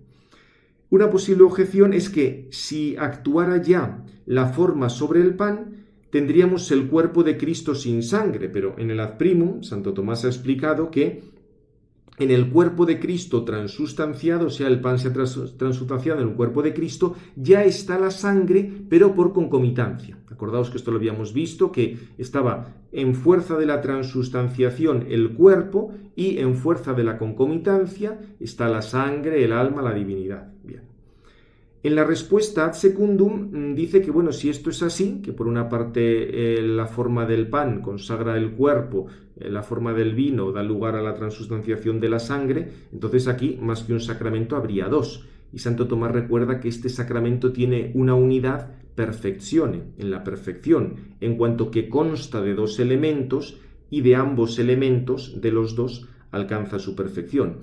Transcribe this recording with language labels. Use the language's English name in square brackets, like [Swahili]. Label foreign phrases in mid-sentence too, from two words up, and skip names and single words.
[Spanish] Una posible objeción es que si actuara ya la forma sobre el pan, tendríamos el cuerpo de Cristo sin sangre, pero en el [Latin] Ad Primum, [Spanish] Santo Tomás ha explicado que en el cuerpo de Cristo transustanciado, el pan se ha transustanciado en el cuerpo de Cristo, ya está la sangre, pero por concomitancia. Acordaos que esto lo habíamos visto, que estaba en fuerza de la transustanciación el cuerpo y en fuerza de la concomitancia está la sangre, el alma, la divinidad. Bien. En la respuesta [Latin] ad secundum [Spanish] dice que, si esto es así, que por una parte la forma del pan consagra el cuerpo, la forma del vino da lugar a la transustanciación de la sangre, entonces aquí, más que un sacramento, habría dos. Y Santo Tomás recuerda que este sacramento tiene una unidad perfectione, en la perfección, en cuanto que consta de dos elementos y de ambos elementos, de los dos, alcanza su perfección.